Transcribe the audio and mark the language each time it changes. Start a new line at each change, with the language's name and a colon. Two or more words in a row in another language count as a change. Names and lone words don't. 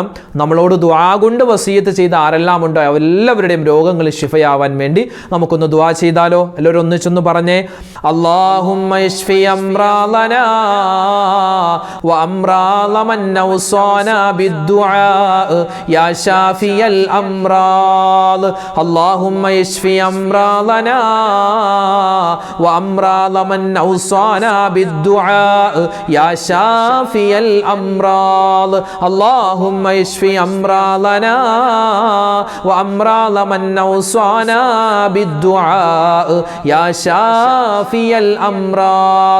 Malayalam: നമ്മളോട് ദുആ കൊണ്ട് വസിയത്ത് ചെയ്ത ആരെല്ലാം ഉണ്ടോ എല്ലാവരുടെയും രോഗങ്ങൾ ശിഫയാവാൻ വേണ്ടി നമുക്കൊന്ന് ദുആ ചെയ്താലോ? എല്ലാവരും ഒന്നിച്ചൊന്ന് പറഞ്ഞേ,
Arabic: اللهم يشفي أمراضنا وأمراض من أوصانا بالدعاء يا شافي الأمراض. اللهم اشفي أمراضنا وأمراض من أوصانا بالدعاء يا شافي الأمراض. اللهم اشفي أمراضنا وأمراض من أوصانا بالدعاء يا شافي الأمراض.